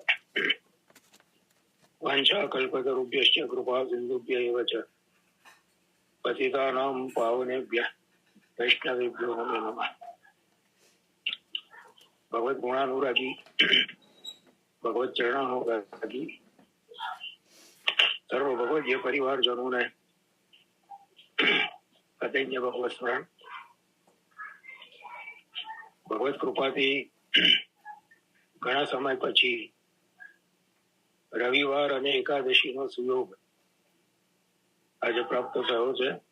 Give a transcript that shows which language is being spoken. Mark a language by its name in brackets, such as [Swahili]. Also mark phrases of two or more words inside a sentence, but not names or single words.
[Sanskrit] वाञ्छाकल्पतरुभ्यश्च कृपा सिन्धुभ्य एव च पतितानां पावनेभ्यः वैष्णवेभ्यो नमो नमः। [Gujarati] ભગવત ગુણાનુરાગી ભગવત ચરણાનુરાગી સર્વ ભગવદીય પરિવારજનો ને અતૈન્ય ભગવત સ્મરણ ભગવત કૃપાથી ઘણા સમય પછી રવિવાર અને એકાદશીનો સુયોગ આજે પ્રાપ્ત થયો છે.